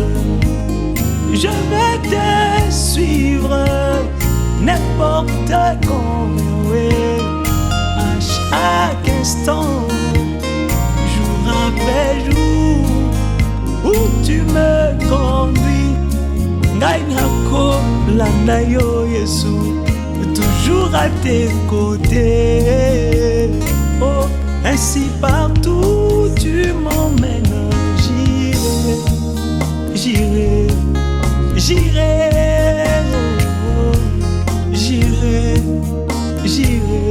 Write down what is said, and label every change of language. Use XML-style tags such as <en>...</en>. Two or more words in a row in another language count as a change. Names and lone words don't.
<fr>Je vais te suivre n'importe quand, oui, à chaque instant, jour après jour. Où tu me conduis,</fr> <ln>ngai nako landa yo Yesu,</ln> <fr>toujours à tes côtés. Oh, ainsi partout tu m'emmènes, j'irai, j'irai, j'irai, oh, j'irai, j'irai.</fr>